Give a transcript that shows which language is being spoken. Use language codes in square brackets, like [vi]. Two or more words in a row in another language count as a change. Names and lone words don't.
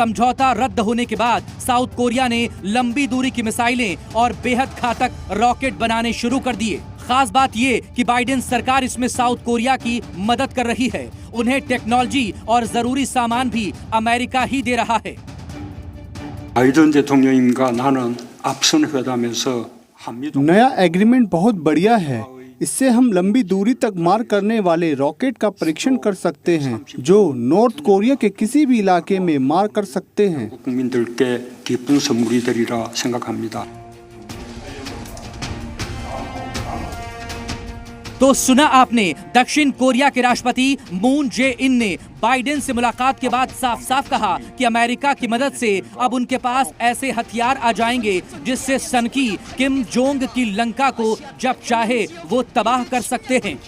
[hi] समझौता रद्द होने के बाद साउथ कोरिया ने लंबी दूरी की मिसाइलें और बेहद घातक रॉकेट बनाने शुरू कर दिए। खास बात ये कि बाइडेन सरकार इसमें साउथ कोरिया की मदद कर रही है। उन्हें टेक्नोलॉजी और जरूरी सामान भी अमेरिका ही दे रहा है। [ko] 바이든 대통령님과 나는 앞선 회담에서 한미동 [hi] नया एग्रीमेंट बहुत बढ़िया है। इससे हम लंबी दूरी तक मार करने वाले रॉकेट का परीक्षण कर सकते हैं जो नॉर्थ कोरिया के किसी भी इलाके में मार कर सकते हैं। [ko] 국민들께 기쁜 선물이 되리라 생각합니다. [hi] तो सुना आपने, दक्षिण कोरिया के राष्ट्रपति मून जे इन ने बाइडेन से मुलाकात के बाद साफ साफ कहा कि अमेरिका की मदद से अब उनके पास ऐसे हथियार आ जाएंगे जिससे सनकी किम जोंग की लंका को जब चाहे वो तबाह कर सकते हैं।